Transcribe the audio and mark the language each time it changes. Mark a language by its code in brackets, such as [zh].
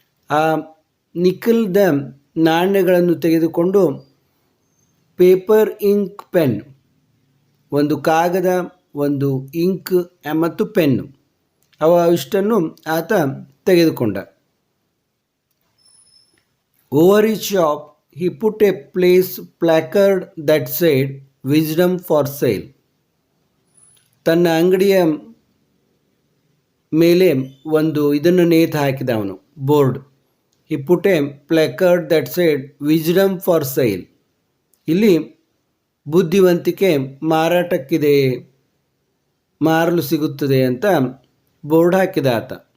[kn] ಆ ನಿಕಲ್ದ ನಾಣ್ಯಗಳನ್ನು ತೆಗೆದುಕೊಂಡು ಪೇಪರ್, ಇಂಕ್, ಪೆನ್, ಒಂದು ಕಾಗದ, ಒಂದು ಇಂಕ್ ಮತ್ತು ಪೆನ್ನು, ಇಷ್ಟನ್ನು ಆತ ತೆಗೆದುಕೊಂಡ. [en] Over his shop he put a placard that said wisdom for sale. [kn] ತನ್ನ ಅಂಗಡಿಯ ಮೇಲೆ ಒಂದು ಇದನ್ನು ನೇತು ಹಾಕಿದ ಅವನು, board. [en] He put a placard that said wisdom for sale. [kn] ಇಲ್ಲಿ ಬುದ್ಧಿವಂತಿಕೆ ಮಾರಾಟಕ್ಕಿದೆ, ಮಾರಲು ಸಿಗುತ್ತದೆ ಅಂತ ಬೋರ್ಡ್ ಹಾಕಿದ ಆತ.